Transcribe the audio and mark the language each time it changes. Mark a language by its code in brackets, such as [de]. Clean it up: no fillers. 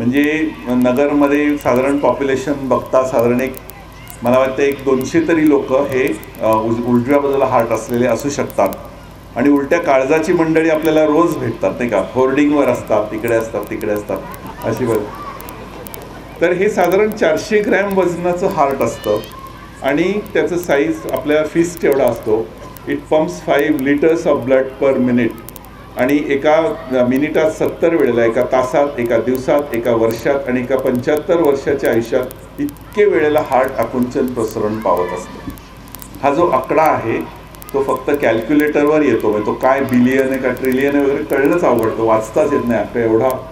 [mr] म्हणजे नगरमध्ये साधारण पॉप्युलेशन बघता साधारण मला वाटतं 200 तरी लोक हे उजव्या बाजूला हार्ट असलेले असू शकतात. आणि उलट्या काळजाची मंडळी आपल्याला रोज भेटतात नाही का, होर्डिंगवर असतात, तिकडे असतात तिकडे असतात अशी बघ. तर हे साधारण 400 ग्रॅम वजनाचं हार्ट असतं आणि त्याचं साईज आपल्या फिस्ट एवढा असतो. [en] It pumps 5 litres of blood per minute. [mr] आणि एका मिनिटात 70 वेळेला, एका तासात, एका दिवसात, एका वर्षात आणि एका 75 वर्षाच्या आयुष्यात इतके वेळेला हार्ट आकुंचन प्रसरण पावत असतो. हा जो आकडा आहे तो फक्त कॅल्क्युलेटरवर येतो, म्हणजे तो काय बिलियन आहे का ट्रिलियन आहे वगैरे कळणंच अवघडतं, वाचताच येत नाही आकडा एवढा.